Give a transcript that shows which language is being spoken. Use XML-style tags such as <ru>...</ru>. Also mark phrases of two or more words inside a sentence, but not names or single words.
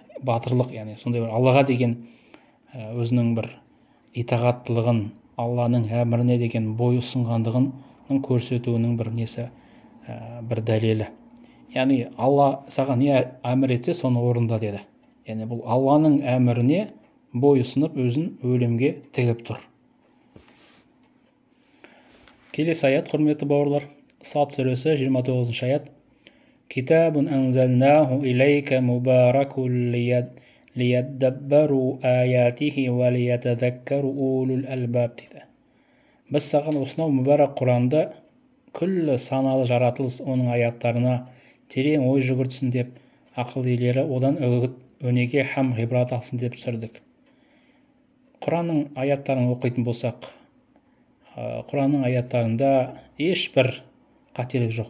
<kk>Батырлық, яғни сондай бір Аллаға деген өзінің бір итағаттылығын, Алланың әміріне деген бой ұсынғандығын көрсетуінің бір несі, бір дәлелі. Яғни Алла саған не әмір етсе соны орында деді. Яғни бұл Алланың әміріне бой ұсынып өзін өлімге тігіп тұр. Келесі аят, құрметті бауырлар, Сад сүресі 29 аят.</kk> <ar>كتاب أنزلناه إليك مبارك ليدبروا آياته وليتذكر أولو الألباب дейді.</ar> <kk>Біз саған осынау мүбәрак Құранды күллі саналы жаратылыс оның аяттарына терең ой жүгіртсін деп, ақыл иелері одан үгіт, өнеге һәм ғибрат алсын деп түсірдік. Құранның аяттарын оқитын болсақ, Құранның аяттарында ешбір қателік жоқ.</kk>